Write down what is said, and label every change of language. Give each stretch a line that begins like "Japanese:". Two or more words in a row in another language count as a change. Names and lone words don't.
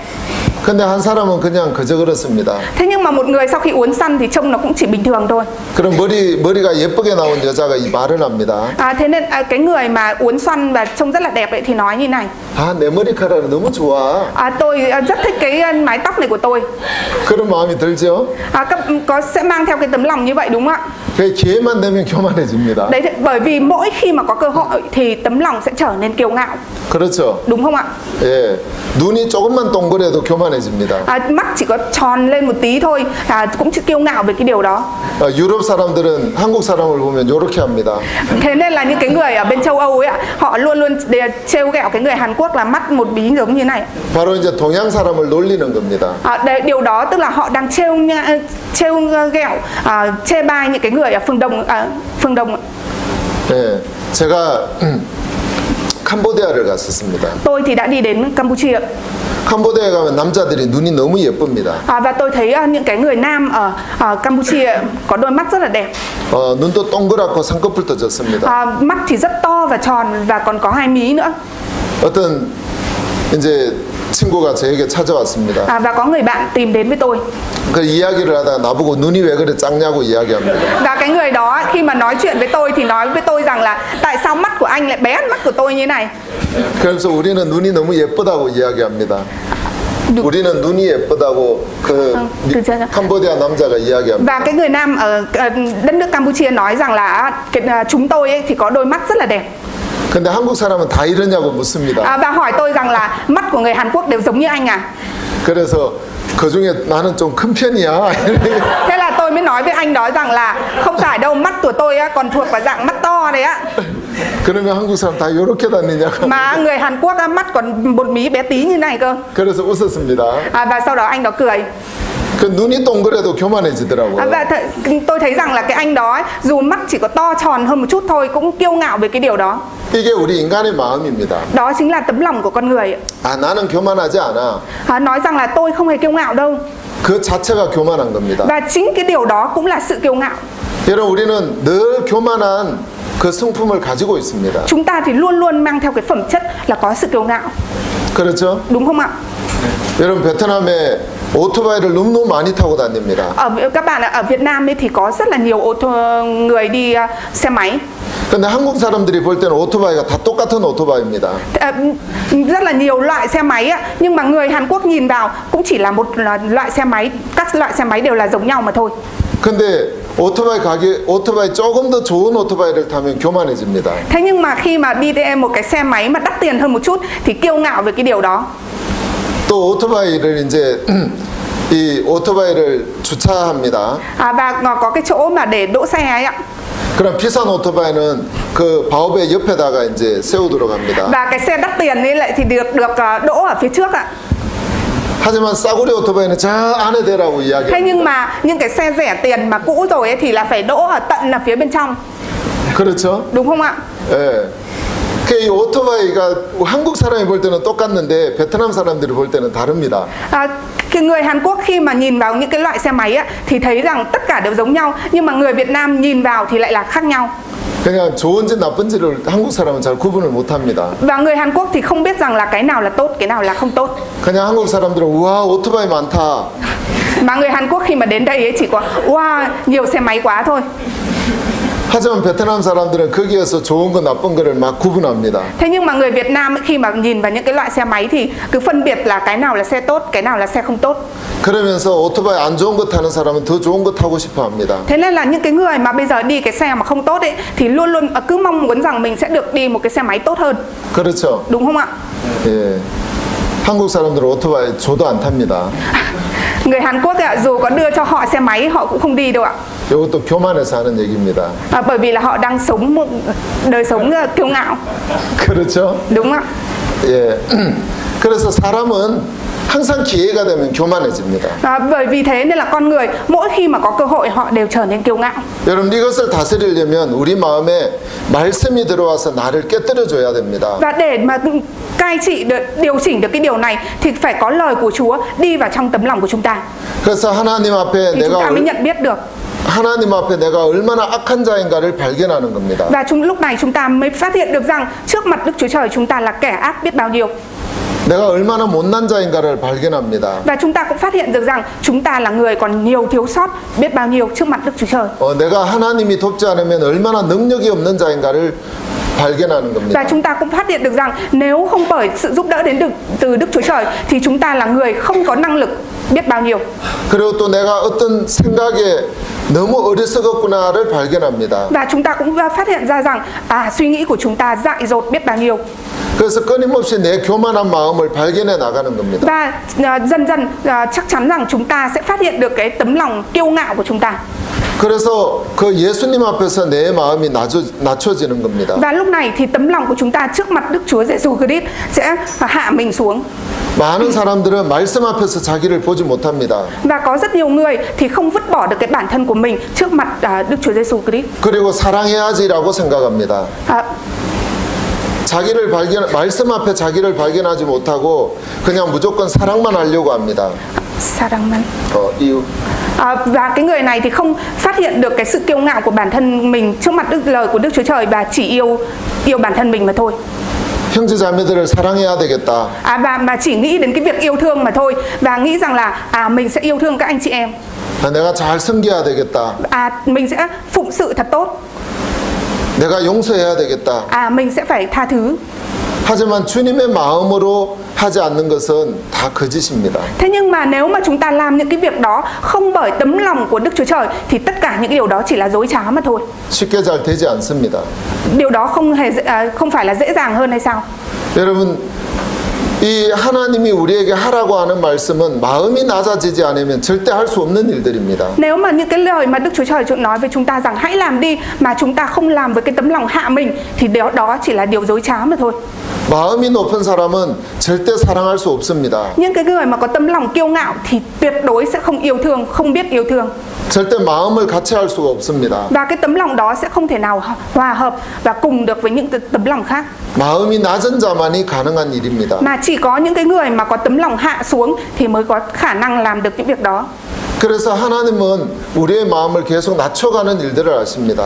Korean: 근데 한 사람은 그냥 그저 그렇습니다.
Vietnamese: Thế nhưng mà một người sau khi uốn xoăn thì trông nó cũng chỉ bình thường thôi.
Korean: 그럼 머리가 예쁘게 나온 여자가 이 말을 합니다.
Vietnamese: Thế nên cái người mà uốn xoăn và trông rất là đẹp ấy thì nói như này.
Korean: 내 머리카락은 너무 좋아.
Vietnamese: Tôi rất thích cái mái tóc này của tôi.
Korean: 그런 마음이 들죠?
Vietnamese: Sẽ mang theo cái tấm lòng như vậy đúng không ạ?
Korean: 그 기회만 되면 교만해집니다.
Vietnamese: Đấy, bởi vì mỗi khi mà có cơ hội thì tấm lòng sẽ trở nên kiêu ngạo.
Korean: 그렇죠.
Vietnamese: Đúng không ạ?
Korean: 예, 눈이 조금만 동그래도 교만해집니다.
Vietnamese: Mắt chỉ có tròn lên một tí thôi cũng chỉ kiêu ngạo về cái điều đó.
Korean: 유럽 사람들은 한국 사람을 보면 이렇게 합니다.
Vietnamese: Thế nên là những cái người ở bên châu Âu ấy ạ, họ luôn luôn trêu ghẹo cái người Hàn Quốc là mắt một bí giống như này.
Korean: 바로 이제 동양 사람을 놀리는 겁니다.
Vietnamese: Điều đó tức là họ đang trêu ghẹo, chê bai những cái người ở phương Đông.
Korean: 예, 제가 캄보디아를 갔었습니다.
Vietnamese: Tôi thì đã đi đến Campuchia.
Korean: 캄보디아에 가면 남자들이 눈이 너무 예쁩니다.
Vietnamese: Và tôi thấy những cái người nam ở Campuchia có đôi mắt rất là đẹp.
Korean: 눈도 동그랗고 쌍꺼풀도 졌습니다.
Vietnamese: Mắt thì rất to và tròn và còn có hai mí nữa.
Korean: 어떤 이제 친구가 저에게 찾아왔습니다.
Vietnamese: Và có người bạn tìm đến với tôi.
Korean: 그 이야기를 하다가 나보고 눈이 왜 그래 작냐고 이야기합니다.
Vietnamese: Và cái người đó khi mà nói chuyện với tôi thì nói với tôi rằng là tại sao mắt của anh lại bé hơn mắt của tôi như này.
Korean: 그래서 우리는 눈이 너무 예쁘다고 이야기합니다. 우리는 눈이 예쁘다고 그 캄보디아 남자가 이야기합니다.
Vietnamese: Và cái người nam ở đất nước Campuchia nói rằng là chúng tôi ấy thì có đôi mắt rất là đẹp.
Korean: 근데 한국 사람은 다 이러냐고 묻습니다.
Vietnamese: Và hỏi tôi rằng là mắt của người Hàn Quốc đều giống như anh à?
Korean: 그래서 그 중에 나는 좀 큰 편이야.
Vietnamese: Thế là tôi mới nói với anh đó rằng là không phải đâu, mắt của tôi á, còn thuộc vào dạng mắt to đấy á.
Korean: 그러면 한국 사람 다 이렇게 다니냐고.
Vietnamese: Mà người Hàn Quốc á, mắt còn một mí bé tí như này cơ.
Korean: 그래서 웃었습니다.
Vietnamese: Và sau đó anh đó cười.
Korean: 그 눈이 동그래도 교만해지더라고요.
Vietnamese: Và tôi thấy rằng là cái anh đó ấy, dù mắt chỉ có to tròn hơn một chút thôi cũng kiêu ngạo về cái điều đó.
Korean: 이게 우리 인간의 마음입니다.
Vietnamese: Đó chính là tấm lòng của con người.
Korean: 나는 교만하지 않아.
Vietnamese: Nói rằng là tôi không hề kiêu ngạo đâu.
Korean: 그 자체가 교만한 겁니다.
Vietnamese: Và chính cái điều đó cũng là sự kiêu ngạo.
Korean: 여러분, 우리는 늘 교만한 그 성품을 가지고 있습니다.
Vietnamese: Chúng ta thì luôn luôn mang theo cái phẩm chất là có sự kiêu ngạo.
Korean: 그렇죠?
Vietnamese: Đúng không ạ?
Korean: 여러분, 베트남에 오토바이를 너무 많이 타고 다닙니다.
Vietnamese: Các bạn ở Việt Nam ấy thì có rất là nhiều người đi xe máy.
Korean: 근데 한국 사람들이 볼 때는 오토바이가 다 똑같은 오토바이입니다.
Vietnamese: Rất là nhiều loại xe máy á, nhưng mà người Hàn Quốc nhìn vào cũng chỉ là một loại xe máy, các loại xe máy đều là giống nhau mà thôi.
Korean: 근데 오토바이 조금 더 좋은 오토바이를 타면 교만해집니다.
Vietnamese: Thế nhưng mà khi mà đi theo một cái xe máy mà đắt tiền hơn một chút thì kiêu ngạo về cái điều đó.
Korean: 또 오토바이를 이제 이 오토바이를 주차합니다.
Vietnamese: Và có cái chỗ mà để đỗ xe ấy ạ.
Korean: 그럼 비싼 오토바이는 그 바오베 옆에다가 이제 세우도록 합니다.
Vietnamese: Và cái xe đắt tiền ấy lại thì được đỗ ở phía trước ạ.
Korean: 하지만 싸구려 오토바이는 저 안에 대라고
Vietnamese: Thế
Korean: 이야기합니다.
Vietnamese: nhưng mà những cái xe rẻ tiền mà cũ rồi ấy thì là phải đỗ ở tận là phía bên trong.
Korean: 그렇죠?
Vietnamese: Đúng không ạ?
Korean: 예. 이 오토바이가 한국 사람이 볼 때는 똑같는데 베트남 사람들이 볼 때는 다릅니다.
Vietnamese: Cái người Hàn Quốc khi mà nhìn vào những cái loại xe máy á, thì thấy rằng tất cả đều giống nhau, nhưng mà người Việt Nam nhìn vào thì lại là khác nhau.
Korean: 그냥 좋은지 나쁜지를 한국 사람은 잘 구분을 못합니다.
Vietnamese: Và người Hàn Quốc thì không biết rằng là cái nào là tốt, cái nào là không tốt.
Korean: 그냥 한국 사람들은 우와 오토바이 많다.
Vietnamese: Mà người Hàn Quốc khi mà đến đây ấy chỉ có wow nhiều xe máy quá thôi.
Korean: 하지만 베트남 사람들은 거기에서 좋은 거 나쁜 거를 막 구분합니다.
Vietnamese: Thế nhưng mà người Việt Nam ấy, khi mà nhìn vào những cái loại xe máy thì cứ phân biệt là cái nào là xe tốt, cái nào là xe không tốt.
Korean: 그러면서 오토바이 안 좋은 거 타는 사람은 더 좋은 거 타고 싶어 합니다.
Vietnamese: Thế nên là những cái người mà bây giờ đi cái xe mà không tốt ấy thì luôn luôn cứ mong muốn rằng mình sẽ được đi một cái xe máy tốt hơn.
Korean: 그렇죠?
Vietnamese: Đúng không ạ?
Korean: 예. 한국 사람들은 오토바이 줘도 안 탑니다.
Vietnamese: Người Hàn Quốc ạ, dù có đưa cho họ xe máy họ cũng không đi đâu ạ.
Korean: 이것도 교만해서 하는 얘기입니다.
Vietnamese: Bởi vì là họ đang sống một đời sống kiêu ngạo.
Korean: 그렇죠?
Vietnamese: Đúng ạ.
Korean: 예. 그래서 사람은 항상 기회가 되면 교만해집니다.
Vietnamese: Bởi vì thế nên là con người mỗi khi mà có cơ hội họ đều trở nên kiêu ngạo.
Korean: 여러분 이것을 다스리려면 우리 마음에 말씀이 들어와서 나를 깨뜨려 줘야 됩니다.
Vietnamese: Và để mà cai trị được, điều chỉnh được cái điều này thì phải có lời của Chúa đi vào trong tấm lòng của chúng ta.
Korean: 그래서 하나님 앞에
Vietnamese: Thì chúng ta
Korean: 내가
Vietnamese: mới nhận biết được.
Korean: 하나님 앞에 내가 얼마나 악한 자인가를 발견하는 겁니다.
Vietnamese: Và lúc này chúng ta mới phát hiện được rằng trước mặt Đức Chúa Trời chúng ta là kẻ ác biết bao nhiêu.
Korean: 내가 얼마나 못난 자인가를 발견합니다.
Vietnamese: Và chúng ta cũng phát hiện được rằng chúng ta là người còn nhiều thiếu sót biết bao nhiêu trước mặt Đức Chúa Trời.
Korean: 내가 하나님이 돕지 않으면 얼마나 능력이 없는 자인가를 발견하는 겁니다.
Vietnamese: Và chúng ta cũng phát hiện được rằng nếu không bởi sự giúp đỡ đến từ Đức Chúa Trời thì chúng ta là người không có năng lực biết bao nhiêu.
Korean: 그리고 또 내가 어떤 생각에 너무 어리석었구나를 발견합니다.
Vietnamese: Và chúng ta cũng phát hiện ra rằng suy nghĩ của chúng ta dại dột biết bao nhiêu.
Korean: 그래서 끊임없이 내 교만한 마음을 발견해 나가는 겁니다.
Vietnamese: Và dần dần chắc chắn rằng chúng ta sẽ phát hiện được cái tấm lòng kiêu ngạo của chúng ta.
Korean: 그래서 그 예수님 앞에서 내 마음이 낮춰지는 겁니다.
Vietnamese: Và lúc này thì tấm lòng của chúng ta trước mặt Đức Chúa Giêsu Christ sẽ hạ mình xuống.
Korean: 많은 사람들은 말씀 앞에서 자기를 보지 못합니다.
Vietnamese: Và có rất nhiều người thì không vứt bỏ được cái bản thân của mình trước mặt Đức Chúa Giêsu Christ.
Korean: 그리고 사랑해야지라고 생각합니다. 말씀 앞에 자기를 발견하지 못하고 그냥 무조건 사랑만 하려고 합니다. 사랑만. 이유.
Vietnamese: Và cái người này thì không phát hiện được cái sự kiêu ngạo của bản thân mình trước mặt lời của Đức Chúa Trời và chỉ yêu bản thân mình mà thôi.
Korean: 형제 자매들을 사랑해야 되겠다.
Vietnamese: Và mà chỉ nghĩ đến cái việc yêu thương mà thôi và nghĩ rằng là mình sẽ yêu thương các anh chị em.
Korean: 내가 잘 섬겨야 되겠다.
Vietnamese: Mình sẽ phụng sự thật tốt.
Korean: 내가 용서해야 되겠다.
Vietnamese: Mình sẽ phải tha thứ.
Korean: 하지만 주님의 마음으로 하지 않는 것은 다 거짓입니다.
Vietnamese: Thế nhưng mà nếu mà chúng ta làm những cái việc đó không bởi tấm lòng của Đức Chúa Trời thì tất cả những điều đó chỉ là dối trá mà thôi.
Korean: 쉽게 잘 되지 않습니다.
Vietnamese: Điều đó không phải là dễ dàng hơn hay sao?
Korean: 여러분 이 하나님이 우리에게 하라고 하는 말씀은 마음이 낮아지지 않으면 절대 할 수 없는 일들입니다.
Vietnamese: Nếu mà những cái lời mà Đức Chúa Trời nói với chúng ta rằng hãy làm đi mà chúng ta không làm với cái tấm lòng hạ mình thì đó chỉ là điều dối trá mà thôi.
Korean: 마음이 높은 사람은 절대 사랑할 수 없습니다.
Vietnamese: Những cái người mà có tấm lòng kiêu ngạo thì tuyệt đối sẽ không yêu thương, không biết yêu thương.
Korean: 절대 마음을 같이 할 수가 없습니다.
Vietnamese: Và cái tấm lòng đó sẽ không thể nào hòa hợp và cùng được với những tấm lòng khác.
Korean: 마음이 낮은 자만이 가능한 일입니다.
Vietnamese: Mà chỉ có những cái người mà có tấm lòng hạ xuống thì mới có khả năng làm được những việc đó.
Korean: 그래서 하나님은 우리의 마음을 계속 낮춰가는 일들을 하십니다.